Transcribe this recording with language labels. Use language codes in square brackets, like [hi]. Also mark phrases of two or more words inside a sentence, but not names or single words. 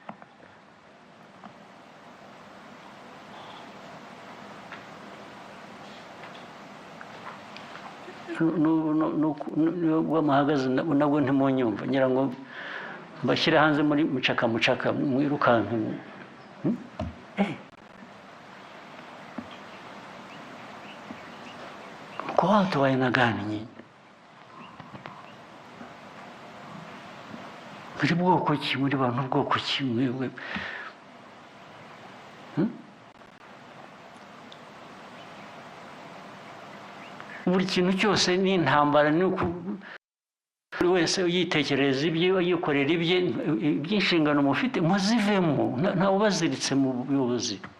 [rw] muhagaze nabwo ntimunyumva ngira ngo mbashyire hanze muri mucaka mwirukanka [sw] kwa watu wa aina gani nyinyi [rw] muri bwoko ki muri bantu bwoko ki mwewe buri kintu cyose ni intambara ni wese yitekereza ibye yikorera ibye by'inshingano mufite muzivemo ntawe baziritse mu buyobozi